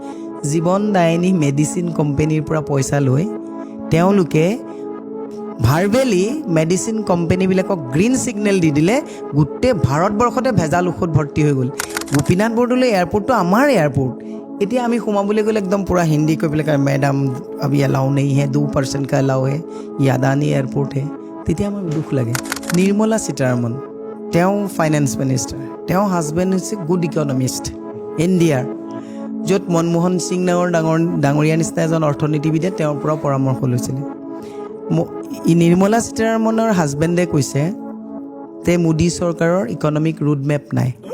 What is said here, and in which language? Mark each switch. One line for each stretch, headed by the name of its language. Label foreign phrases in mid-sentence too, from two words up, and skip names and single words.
Assamese: জীৱন দায়িনী মেডিচিন কোম্পানীৰ পৰা পইচা লৈ তেওঁলোকে ভাৰ্বেলি মেডিচিন কোম্পানীবিলাকক
English: green signal
Assamese: দি দিলে, গোটেই ভাৰতবৰ্ষতে ভেজাল ঔষধ ভৰ্তি হৈ গ'ল। গোপীনাথ বৰদলৈ এয়াৰপৰ্টটো আমাৰ এয়াৰপৰ্ট। এতিয়া আমি সোমাবলৈ গ'লে একদম পূৰা হিন্দী কৈ পেলাই কয়, মেডাম
Hindi: अभी अलाउ नहीं है, 2% का अलाउ है, ये अदानी एयरपोर्ट है।
Assamese: তেতিয়া আমাৰ দুখ লাগে। নিৰ্মলা সীতাৰমণ, তেওঁ
English: finance minister,
Assamese: তেওঁ হাজবেণ্ড হৈছে
English: good economist
Assamese: ইণ্ডিয়াৰ, য'ত মনমোহন সিং ডাঙৰীয়া নিচিনা এজন অৰ্থনীতিবিদে তেওঁৰ পৰা পৰামৰ্শ লৈছিলে। নিৰ্মলা সীতাৰমণৰ হাজবেণ্ডে কৈছে যে মোদী চৰকাৰৰ
English: economic road map
Assamese: নাই।